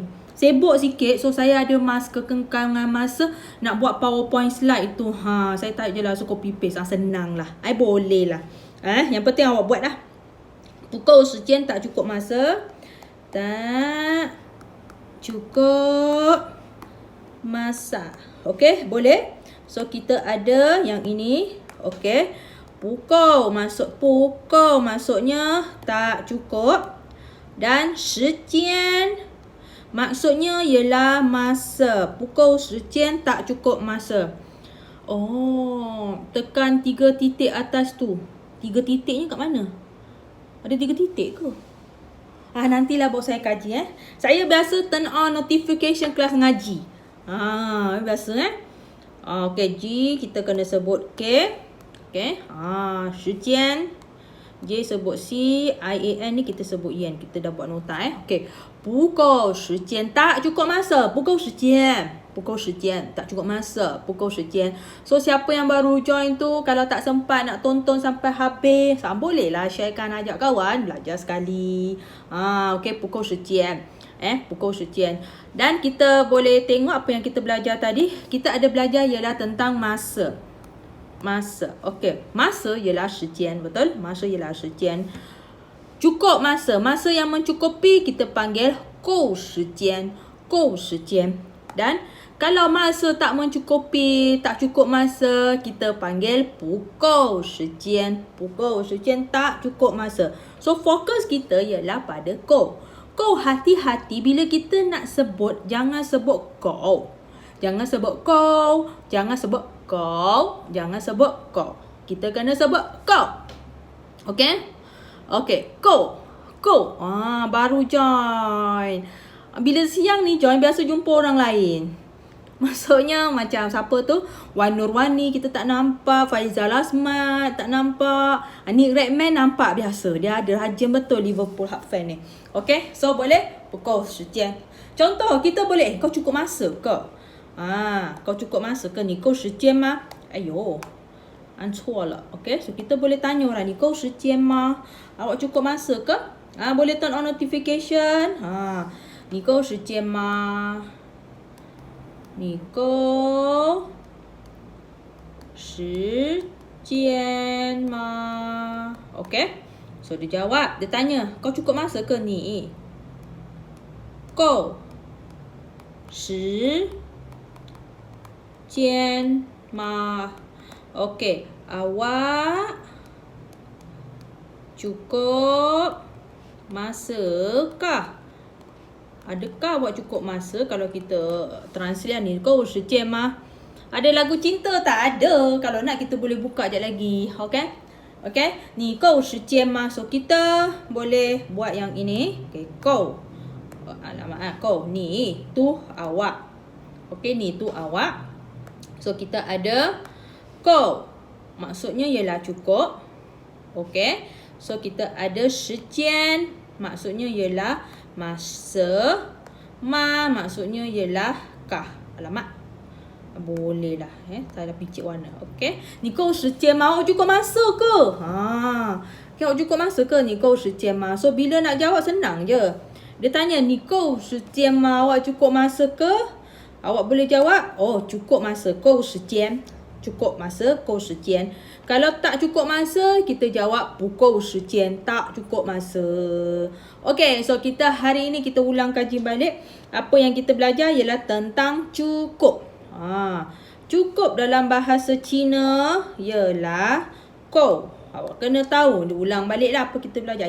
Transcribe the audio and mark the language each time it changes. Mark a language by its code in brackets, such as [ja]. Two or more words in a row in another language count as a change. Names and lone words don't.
[ms] Sibuk sikit. So saya ada kekengkangan masa nak buat PowerPoint slide tu. Saya tarik je lah. So [en] copy paste. [ms] Senang lah. Boleh lah. Yang penting awak buat lah. [zh] 不够时间 [ms] tak cukup masa. Tak cukup masa. Okey, boleh? So kita ada yang ini. Okey. 不够 maksudnya tak cukup. Dan 时间 maksudnya ialah masa. [zh] 不够时间 [ms] tak cukup masa. Tekan 3 titik atas tu. 3 titiknya kat mana? Ada 3 titik ke? Nantilah baru saya kaji. Saya biasa [en] turn on notification [ms] kelas ngaji. Biasa Okey, G kita kena sebut K. Okey. [zh] 时间. [ms] J sebut C. I-A-N ni kita sebut Yen. Kita dah buat nota Okey. [zh] 不够时间 [ms] tak cukup masa. [zh] 不够时间. 不够时间 [ms] tak cukup masa. [zh] 不够时间. [ms] So siapa yang baru join tu, kalau tak sempat nak tonton sampai habis, bolehlah sharekan, ajak kawan belajar sekali. Okey, [zh] 不够时间. 不够时间. [ms] Dan kita boleh tengok apa yang kita belajar tadi. Kita ada belajar ialah tentang masa. Masa. Okey, masa ialah 时间, betul? Masa ialah 时间. Cukup masa. Masa yang mencukupi kita panggil [zh] 够时间. 够时间. [ms] Dan kalau masa tak mencukupi, tak cukup masa, kita panggil [zh] 不够时间. 不够时间 [ms] tak cukup masa. So fokus kita ialah pada 够. 够 hati-hati bila kita nak sebut, jangan sebut 够. Jangan sebut 够, jangan sebut 够, jangan sebut 够. Kita kena sebut 够. Okey? Okey, [zh] 够. 够. [ms] Baru join. Bila siang ni join, biasa jumpa orang lain. Maksudnya macam siapa tu? Wan Nurwani kita tak nampak. Faizal Asmat tak nampak. Nick Redman nampak biasa. Dia ada rajin betul Liverpool hak fan ni. Okay, so boleh? [zh] 不够时间. [ms] Contoh, kita boleh. Kau cukup masa ke? Kau cukup masa ke? [zh] 你够时间吗? Ayo, 按错了. [ms] Okay, so kita boleh tanya orang ni. [zh] 够时间吗? [ms] Awak cukup masa ke? Boleh [en] turn on notification. [zh] 你够时间吗? 你够时间吗? [ms] Okay. So dia jawab. Dia tanya. Kau cukup masa ke ni? [zh] 够时间吗? [ms] Okay. Awak cukup masa kah? Adakah awak cukup masa? Kalau kita translate ni, [zh] 够时间吗? [ms] Ada lagu cinta tak? Ada. Kalau nak kita boleh buka sekejap lagi. [zh] Okay? Okay? 你够时间吗? [ms] So kita boleh buat yang ini. Okay, 够. Alamak, 够. Ni tu awak. Okay, ni tu awak. So kita ada 够. Maksudnya ialah cukup. Okay. So kita ada 时间. Maksudnya ialah masa. Maksudnya ialah kah. Alamak. Boleh lah. Salah picit warna. Okay. [zh] 你够时间吗? [ms] Awak cukup masa ke? Awak cukup masa ke? [zh] 你够时间吗? [ms] So bila nak jawab senang je. Dia tanya [zh] 你够时间吗? [ms] Awak cukup masa ke? Awak boleh jawab. Cukup masa. [zh] 够时间. [ms] Cukup masa. [zh] 够时间. [ms] Kalau tak cukup masa, kita jawab [zh] 不够时间. [ms] Tak cukup masa. Okay, so kita hari ini kita ulang kaji balik. Apa yang kita belajar ialah tentang cukup. Cukup dalam bahasa Cina ialah 够. Awak kena tahu. Dia ulang balik lah apa kita belajar.